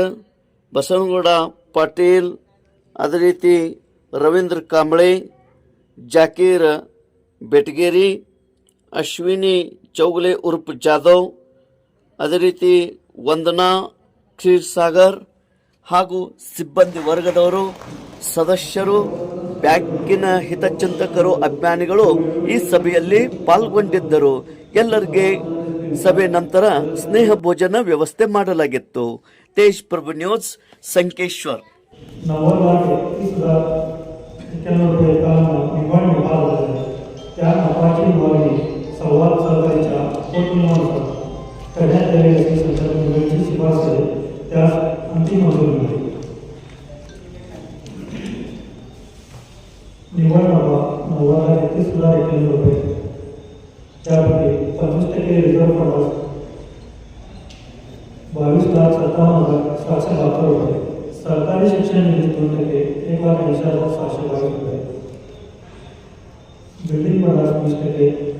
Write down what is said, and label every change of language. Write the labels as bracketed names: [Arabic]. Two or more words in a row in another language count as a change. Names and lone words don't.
[Kannada] ಬಸವನಗೌಡ ಪಾಟೀಲ್, ಅದೇ ರೀತಿ ರವೀಂದ್ರ ಕಾಂಬಳೆ, ಜಾಕೀರ್ ಬೆಟಗೇರಿ, ಅಶ್ವಿನಿ ಚೌಗಲೆ ಉರ್ಫ್ ಜಾಧವ್, ಅದೇ ರೀತಿ ವಂದನಾ ಕ್ಷೀರ್ಸಾಗರ್ ಹಾಗೂ ಸಿಬ್ಬಂದಿ ವರ್ಗದವರು, ಸದಸ್ಯರು, ಬ್ಯಾಂಕಿನ ಹಿತಚಿಂತಕರು, ಅಭಿಮಾನಿಗಳು ಈ ಸಭೆಯಲ್ಲಿ ಪಾಲ್ಗೊಂಡಿದ್ದರು. ಎಲ್ಲರಿಗೆ ಸಭೆ ನಂತರ ಸ್ನೇಹ ಭೋಜನ ವ್ಯವಸ್ಥೆ ಮಾಡಲಾಗಿತ್ತು. ತೇಜ್ ಪ್ರಭು ನ್ಯೂಸ್ ಸಂಕೇಶ್ವರ್. [Marathi] करण्यात आलेल्या संचालकांची शिफारस आहे त्यास अंतिम मंजुरी मिळाली. निव्वळ नफा 9,31,91 रुपये, त्यापैकी 25% रिझर्व्ह फंडास 22,57,772 रुपये, सरकारी शिक्षण निधीतून 1,80,722 रुपये, बिल्डिंग फंडास 20%,